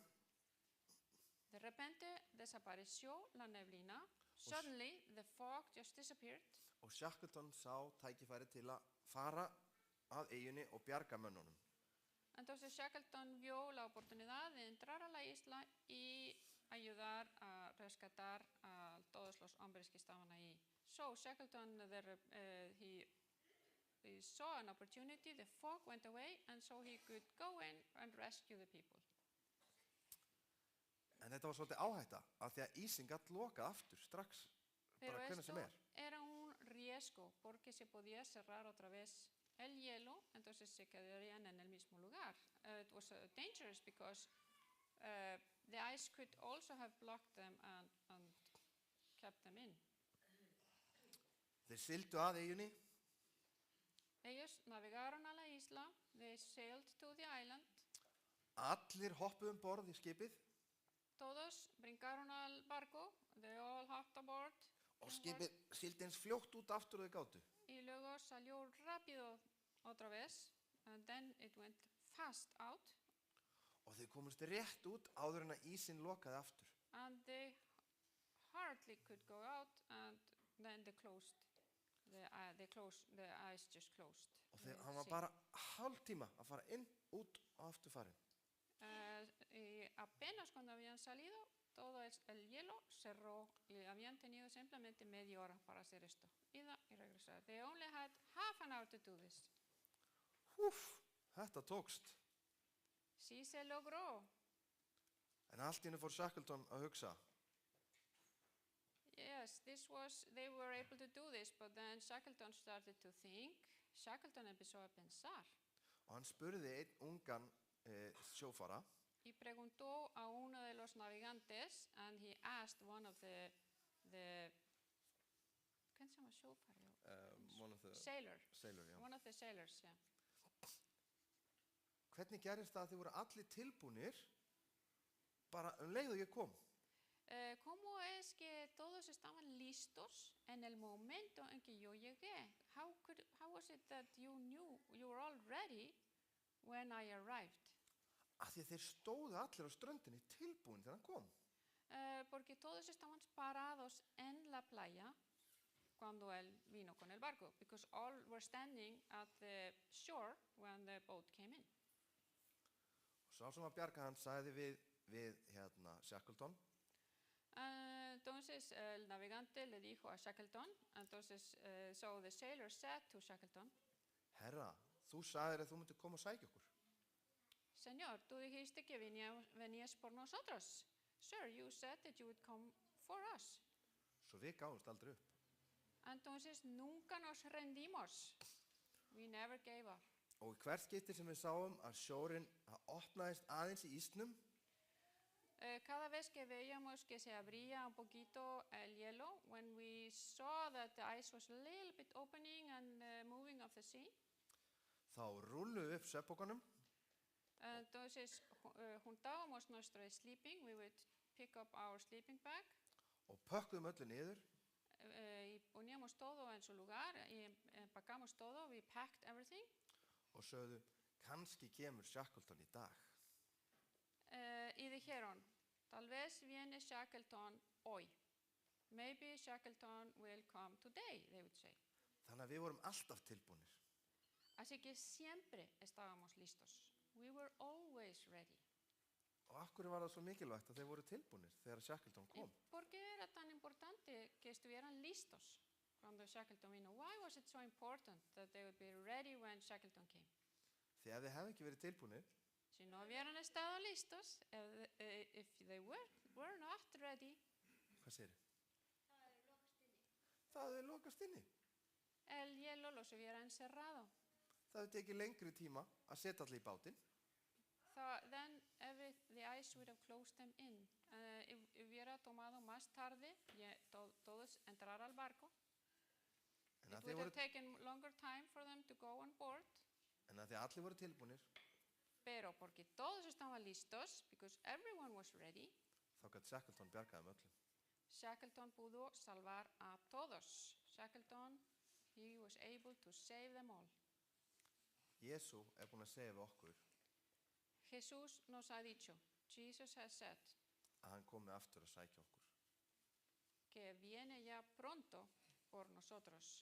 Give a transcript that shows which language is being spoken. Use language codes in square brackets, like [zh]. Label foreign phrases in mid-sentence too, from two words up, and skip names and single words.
[es] De repente desapareció la neblina. [en] Suddenly the fog just disappeared. [is] og Shackleton sá tækifæri til að fara að eyjunni og bjarga mönnunum. [es] Entonces Shackleton vio la oportunidad de entrar a la isla y ayudar a rescatar a todos los hombres que estaban ahí. [en] So Shackleton, he saw an opportunity, the fog went away, and so he could go in and rescue the people. [is] En þetta var svolítið áhætta af því að ísinn gat lokað aftur strax, [es] Pero [is] bara hvenær [es] esto [is] sem [es] era un riesgo porque se podía cerrar otra vez el hielo, entonces se quedarían en el mismo lugar. [en] It was dangerous because the ice could also have blocked them and kept them in. [is] Þeir sigldu að eyjunni [es] Ellos navegaron a la isla, [en] they sailed to the island, [is] allir hoppuðu borð í skipið [es] todos brincaron al barco, [en] they all hopped aboard, [is] og skipið sigldi eins fljótt út aftur og þau gátu. [es] y luego salió rápido otra vez, [en] and then it went fast out, [is] Og þau komust rétt út áður en að ísinn lokaði aftur. [en] and they hardly could go out, and then the ice just closed. [is] Og [en] the [is] hann var [en] sea. [is] bara hálftíma að fara inn, út og aftur farin. [es] Y apenas cuando habían salido, todo el hielo cerró y habían tenido simplemente media hora para hacer esto. Ida y regresar. [en] They only had half an hour to do this. [is] Þetta tókst. [es] Sí se logró. [is] En allt í einu fór Shackleton að hugsa, [en] Yes, they were able to do this, but then Shackleton started to think. [es] Shackleton empezó a pensar [is] og hann spurði einn ungan sjófara, [es] y preguntó a uno de los navegantes, [en] and he asked one of the [es] ¿Quién se llama [en] sjófari? one of the Sailor. [is] sailor, já. [en] One of the sailors, yeah. [is] Hvernig gerist það að þið voru allir tilbúnir bara leið og ég kom? [es] ¿Cómo es que todos estaban listos en el momento en que yo llegué? [en] How was it that you knew you were all ready when I arrived? [is] Af því að þeir stóðu allir á ströndinni tilbúin þegar hann kom. [es] Porque todos estaban parados en la playa cuando él vino con el barco, [en] because all were standing at the shore when the boat came in. [is] Og sá sem að bjarga hann sagði við Shackleton, [es] Entonces el navegante le dijo a Shackleton, entonces [en] so the sailor said to Shackleton, [is] herra, þú sagðir að þú myndir koma og sækja okkur. [es] Señor, tú dijiste que venías por nosotros. [en] Sir, you said that you would come for us. [is] Svo við gáðumst aldrei upp. [es] Entonces nunca nos rendimos. [en] We never gave up. [is] Og í hvert skipti sem við sáum að sjórinn opnaðist aðeins í ísnum, [es] Cada vez que veíamos que se abría un poquito el hielo, [en] when we saw that the ice was a little bit opening and moving of the sea, [is] þá rúlluðu upp svefnpokanum [es] entonces juntábamos nuestro sleeping, [en] we would pick up our sleeping bag, [is] og pökkuðum öllu niður [es] y poníamos todo en su lugar, y empacamos todo, [en] we packed everything, [is] og sögðu, kannski kemur Shackleton í dag. [es] y dijeron, tal vez viene Shackleton hoy. [en] Maybe Shackleton will come today, they would say. [is] Þannig að við vorum alltaf tilbúnir. [es] Así que siempre estábamos listos. [en] We were always ready. [is] Og af hverju var það svo mikilvægt að þeir voru tilbúnir þegar Shackleton [es] ¿Y [is] kom? [es] por qué era tan importante que estuvieran listos cuando Shackleton vino? [en] Why was it so important that they would be ready when Shackleton came? [is] Því ef þið hefði ekki verið tilbúnir, [es] Si no hubieran estado listos, [en] if they were not ready, [is] hvað segir þið? Það hefði lokast inni. [es] el hielo los hubiera encerrado. [is] Það hefði tekið lengri tíma að setja allir í bátinn. [en] Then the ice would have closed them in. [es] Hubiera tomado más tarde todos entrar al barco. [is] En [en] It [is] að [en] would [is] því [en] have taken longer time for them to go on board. [is] allir voru tilbúnir, [es] Pero porque todos estaban listos, [en] because everyone was ready, [is] þá gæti Shackleton bjargaði öllum. [es] Shackleton pudo salvar a todos. [en] Shackleton, he was able to save them all. [is] Jesú búinn að segja við okkur [es] Jesús nos ha dicho, [en] Jesus has said, [is] að hann komi aftur að sækja okkur. [es] que viene ya pronto por nosotros.